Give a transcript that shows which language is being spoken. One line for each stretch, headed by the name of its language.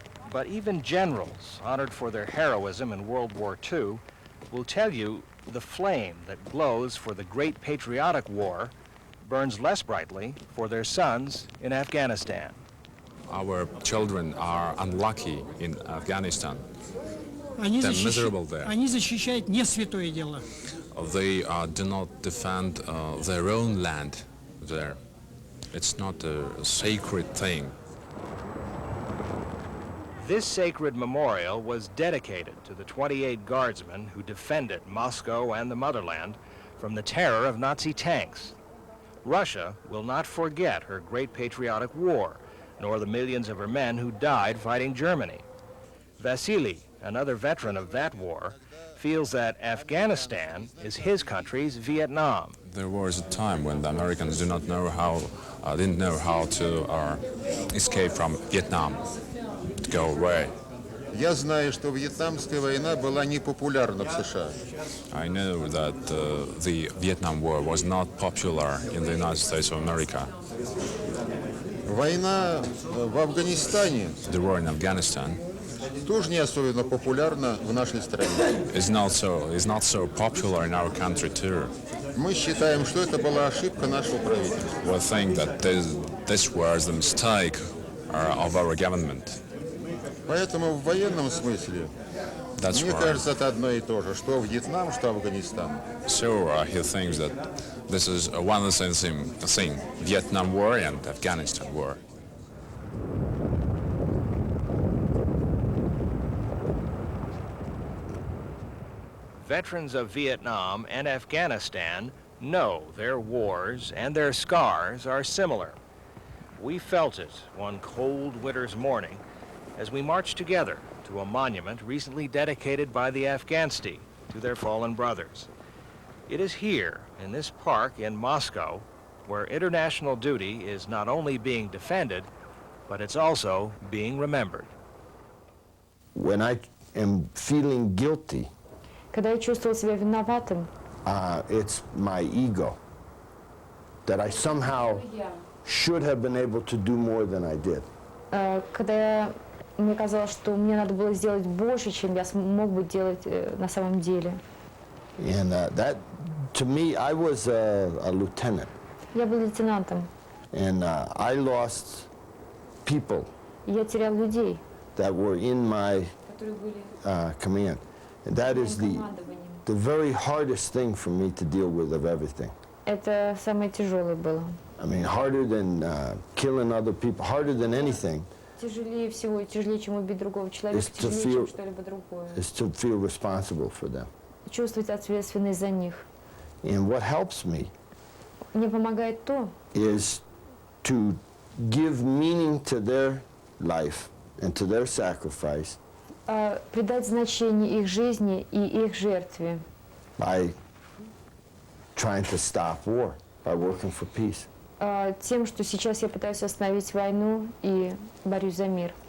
English: But even generals, honored for their heroism in World War II, will tell you the flame that glows for the great patriotic war burns less brightly for their sons in Afghanistan. Our children are unlucky in Afghanistan. They're miserable there.
Russian: Они защищают не святое дело.
English: They do not defend their own land there. It's not a sacred thing. This sacred memorial was dedicated to the 28 Guardsmen who defended Moscow and the motherland from the terror of Nazi tanks. Russia will not forget her great patriotic war, nor the millions of her men who died fighting Germany. Vasily, another veteran of that war, feels that Afghanistan is his country's Vietnam, There was a time when the Americans didn't know how to escape from Vietnam, to go away.
Russian: Я знаю, что Вьетнамская война была непопулярна в США.
English: I know that the Vietnam War was not popular in the United States of America.
Russian: Война в Афганистане
English: The war in Afghanistan
Russian: тоже не особенно популярна в нашей стране.
English: is not so popular in our country too.
Russian: Мы считаем, что это была ошибка нашего правительства.
English: We think that this was the mistake of our government.
Russian: Поэтому в военном смысле, мне кажется, это одно и то же, что Вьетнам, что Афганистан.
English: So he thinks that this is one and the same thing, Vietnam War and Afghanistan War. Veterans of Vietnam and Afghanistan know their wars and their scars are similar. We felt it one cold winter's morning as we marched together to a monument recently dedicated by the Afghansti to their fallen brothers. It is here, in this park in Moscow, where international duty is not only being defended, but it's also being remembered. When I am feeling guilty,
Russian: Когда я чувствовал себя виноватым,
English: it's my ego, that I somehow should have been able to do more than I did.
Russian: когда мне казалось, что мне надо было сделать больше, чем я мог бы делать на самом деле.
English: And that, to me, I was a lieutenant.
Russian: Я был лейтенантом.
English: And I lost people
Russian: Я терял людей,
English: that were in my
Russian: которые были
English: command. And that is the very hardest thing for me to deal with of everything.
Russian: Это самое тяжелое было.
English: I mean, harder than killing other people, harder than anything.
Russian: Тяжелее всего, тяжелее, чем убить другого человека, тяжелее, чем что-либо другое.
English: Is to feel responsible for them.
Russian: Чувствовать ответственность за них.
English: And what helps me
Russian: Мне помогает то,
English: is to give meaning to their life and to their sacrifice
Russian: придать значение их жизни и их жертве.
English: by trying to stop war, by working for peace.
Russian: Тем, что сейчас я пытаюсь остановить войну и борюсь за мир.